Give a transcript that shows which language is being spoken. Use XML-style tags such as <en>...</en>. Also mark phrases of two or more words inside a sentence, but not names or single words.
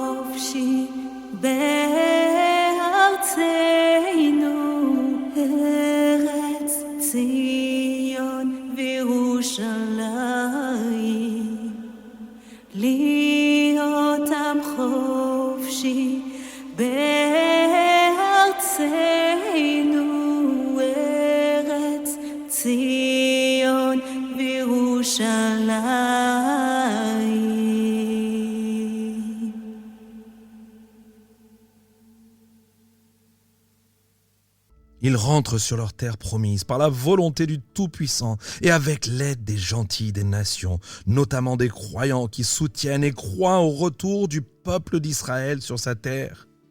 <he>חופשי בארצנו, ארץ ציון וירושלים, להיות עם חופשי בארצנו, ארץ ציון וירושלים.</he> <fr>Ils rentrent sur leur terre promise par la volonté du Tout-Puissant et avec l'aide des gentils des nations, notamment des croyants qui soutiennent et croient au retour du peuple d'Israël sur sa terre.</fr>